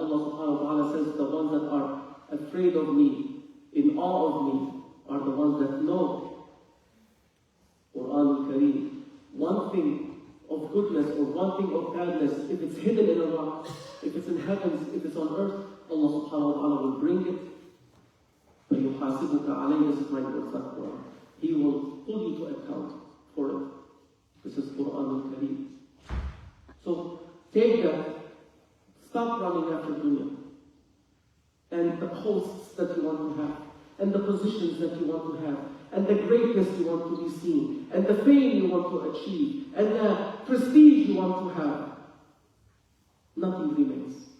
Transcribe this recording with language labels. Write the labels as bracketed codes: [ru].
[en] Allah subhanahu wa ta'ala says, the ones that are afraid of me, in awe of me, are the ones that know Quran al-Kareem. One thing of goodness or one thing of badness, if it's hidden in a rock, if it's in heavens, if it's on earth, Allah subhanahu wa ta'ala will bring it. [ar] فَيُحَاسِبُكَ عَلَيْهِ سُبْحَانَهُ wa ta'ala. [en] He will pull you to account for it. This is Quran al-Kareem. So take that, stop running after dunya, and the posts that you want to have, and the positions that you want to have, and the greatness you want to be seen, and the fame you want to achieve, and the prestige you want to have. Nothing remains.